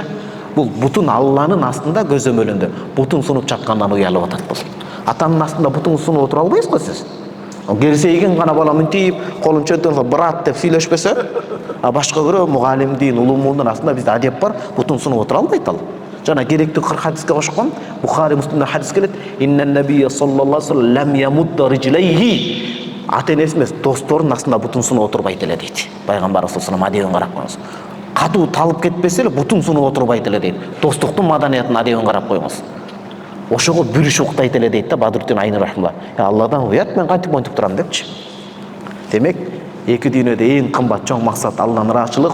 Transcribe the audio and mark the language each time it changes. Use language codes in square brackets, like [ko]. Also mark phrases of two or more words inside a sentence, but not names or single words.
[ky] Бул бутун Алланын астында көзөмөлүндө бутун сунуп жаткандан уялып атат бул. Атанын астында бутун сунуп отура албайсыз го сиз. Керсейген гана бала мынтип, колун чөтөрүп брат деп сүйлөшпөсө, башка бирөө мугалимдин, улумундун астында бизде адеп бар, бутун сунуп отура албайт ал. Жана керектүү хадиске кошкон, Бухари Муслимде хадис келет: [ar] "إن النبي صلى الله عليه و سلم لم يمد رجليه". [ky] Ата-энеси эмес, досторунун астында бутун сунуп отурбайт эле дейт. Пайгамбар [ar] صلى الله عليه و سلم [ky] карап коюңуз. Катуу талып кетпесе эле бутун сунуп отурбайт эле дейт. Достуктун маданиятына адебин карап коюңуз. ошого бүрүш уктайт эле дейт да Бадруттин Айни рахималла. Алладан уят, мен кантип монтип турам депчи. Демек, эки дүйнөдө эң кымбат чоң максат Алланын ыраачылыгы.